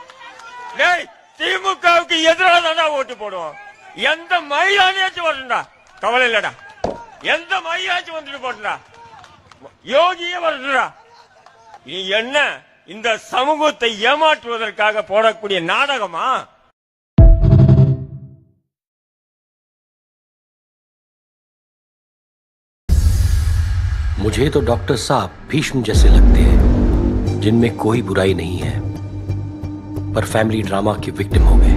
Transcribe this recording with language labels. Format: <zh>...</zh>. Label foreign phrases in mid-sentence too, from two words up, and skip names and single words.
<ta>டேய், திமுகவுக்கு எதிராக தானே ஓட்டு போடுவோம். எந்த மயிலாச்சும் வரணும்டா, கவலை இல்லடா. எந்த மயிலாச்சும் வந்துட்டு போட்டுடா, யோகியே வரணும்டா. நீ என்ன இந்த சமூகத்தை ஏமாற்றுவதற்காக போடக்கூடிய நாடகமா?</ta> <hi>मुझे तो डॉक्टर साहब भीष्म जैसे लगते हैं, जिनमें कोई बुराई नहीं है, पर</hi> <en>family drama</en> <hi>की विक्टिम हो गए।</hi>